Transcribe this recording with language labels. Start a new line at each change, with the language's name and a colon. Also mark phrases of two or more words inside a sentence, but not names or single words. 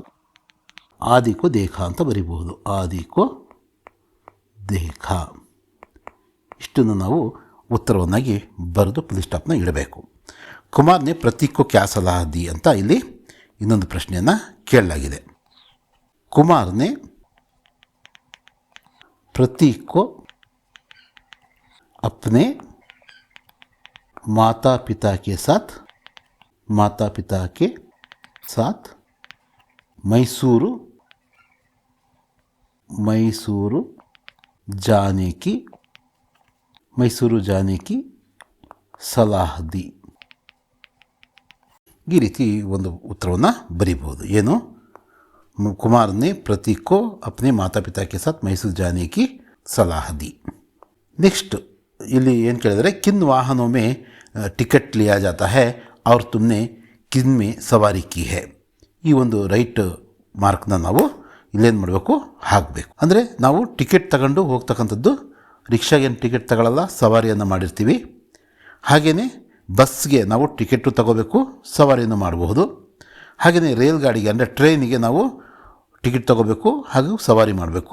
Hindi: आदि को देखा
Kannada: ಅಂತ ಬರಿಬಹುದು,
Hindi: आदि को देखा.
Kannada: ಇಷ್ಟನ್ನು ನಾವು ಉತ್ತರವನ್ನಾಗಿ ಬರೆದು
English: full stopನ
Kannada: ಇಡಬೇಕು.
Hindi: कुमार ने प्रतीक को क्या सलाह दी
Kannada: ಅಂತ ಇಲ್ಲಿ ಇನ್ನೊಂದು ಪ್ರಶ್ನೆಯನ್ನು ಕೇಳಲಾಗಿದೆ.
Hindi: ಕುಮಾರ್ನೇ प्रतीक को अपने माता पिता के साथ मैसूरू जाने की सलाह दी.
Kannada: ಈ ರೀತಿ ಒಂದು ಉತ್ತರವನ್ನು ಬರೀಬಹುದು. ಏನು,
Hindi: कुमार ने प्रतीक को अपने माता पिता के साथ मैसूर जाने की सलाह दी.
Kannada: नेक्स्ट ಇಲ್ಲಿ ಏನು ಕೇಳಿದರೆ,
Hindi: किन वाहनों में टिकट लिया जाता है और तुमने किन में सवारी की है.
Kannada: ಈ ಒಂದು
English: right markನ
Kannada: ನಾವು ಇಲ್ಲೇನು ಮಾಡಬೇಕು, ಹಾಕಬೇಕು. ಅಂದರೆ ನಾವು ಟಿಕೆಟ್ ತಗೊಂಡು ಹೋಗ್ತಕ್ಕಂಥದ್ದು, ರಿಕ್ಷಾಗೇನು ಟಿಕೆಟ್ ತಗೊಳ್ಳಲ್ಲ, ಸವಾರಿಯನ್ನು ಮಾಡಿರ್ತೀವಿ. ಹಾಗೆಯೇ ಬಸ್ಗೆ ನಾವು ಟಿಕೆಟು ತಗೋಬೇಕು, ಸವಾರಿಯನ್ನು ಮಾಡಬಹುದು. ಹಾಗೆಯೇ ರೈಲ್ಗಾಡಿಗೆ ಅಂದರೆ ಟ್ರೈನಿಗೆ ನಾವು ಟಿಕೆಟ್ ತಗೋಬೇಕು ಹಾಗೂ ಸವಾರಿ ಮಾಡಬೇಕು.